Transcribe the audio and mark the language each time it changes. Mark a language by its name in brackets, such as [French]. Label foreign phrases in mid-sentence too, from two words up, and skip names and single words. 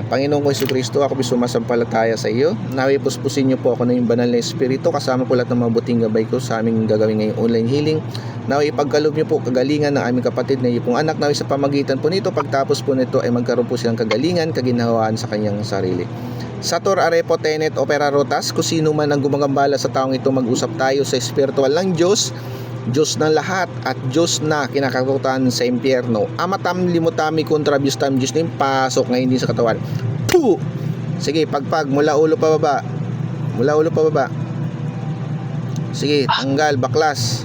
[Filipino] Panginoon ko Jesucristo, ako sumasampalataya sa iyo. Nawi puspusin niyo po ako ng banal na espiritu, kasama po lahat ng mabuting gabay ko sa aming gagawin ngayong [English] online healing. [Filipino] Nawi ipagkaloob niyo po kagalingan ng aming kapatid na iyo pong anak. Nawi sa pamagitan po nito, pagtapos po nito ay magkaroon po silang kagalingan, kaginhawaan sa kanyang sarili. [Latin] Sator arepo tenet opera rotas, [Filipino] kung sino man ang gumagambala sa taong ito, mag-usap tayo sa espiritual ng Diyos, Diyos ng lahat at Diyos na kinakatakutan sa impyerno. Amatam limutami kontra biustam Diyos na pasok ngayon din sa katawan. Puh! Sige, pagpag mula ulo pa baba. Mula ulo pa baba. Sige, tanggal, baklas.